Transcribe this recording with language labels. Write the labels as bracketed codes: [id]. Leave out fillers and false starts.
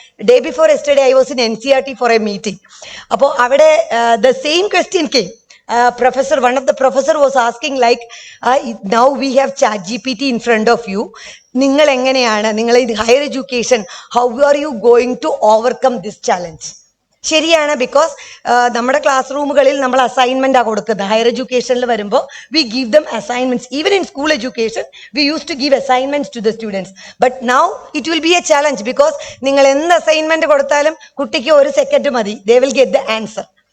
[en] Day before yesterday I was in NCERT for a meeting. അപ്പോൾ അവിടെ the same question came. One of the professor was asking like, now we have chat GPT in front of you. [ml] നിങ്ങൾ എങ്ങനെയാണ്, നിങ്ങൾ [en] Higher education, how are you going to overcome this challenge? [ml] ശരിയാണ്, because നമ്മുടെ class റൂമുകളിൽ നമ്മൾ assignment ആ കൊടുക്കുന്നത്. Higher എഡ്യൂക്കേഷനിൽ വരുമ്പോൾ [en] We give them assignments. Even in school education we use to give assignments to the students. But now it will be a challenge, because [ml] നിങ്ങൾ എന്ത് assignment കൊടുത്താലും കുട്ടിക്ക് 1 സെക്കൻഡ് മതി, [en] They will get the answer.